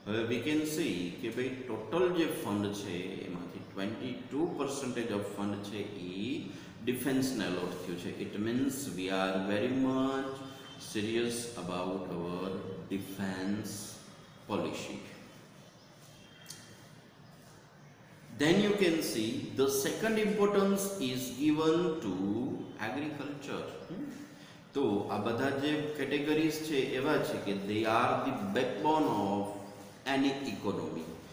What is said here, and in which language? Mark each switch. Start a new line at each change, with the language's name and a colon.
English: We can see
Gujarati: કે ભાઈ total જે ફંડ છે એમાંથી 22% of ફંડ છે એ ડિફેન્સને અલોટ થયું છે.
English: It means we are very much serious about our defence policy. Then you can see the second importance is given to agriculture.
Gujarati: તો આ બધા જે કેટેગરીઝ છે એવા છે કે
English: they are the backbone of any economy.